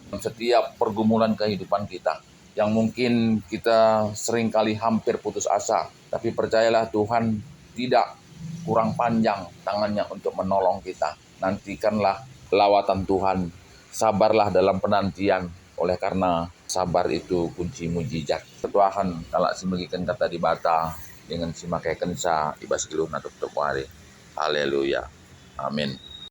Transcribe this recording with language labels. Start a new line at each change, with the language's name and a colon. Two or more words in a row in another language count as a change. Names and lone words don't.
Indonesian: Setiap pergumulan kehidupan kita, yang mungkin kita seringkali hampir putus asa, tapi percayalah Tuhan tidak kurang panjang tangannya untuk menolong kita. Nantikanlah lawatan Tuhan. Sabarlah dalam penantian, oleh karena sabar itu kunci mujizat.
Batak Karo: Ketuahan kalak simegikan kata di bata dengan simakaikan sa ibas giluh na tuktuk wari. Haleluya. Amin.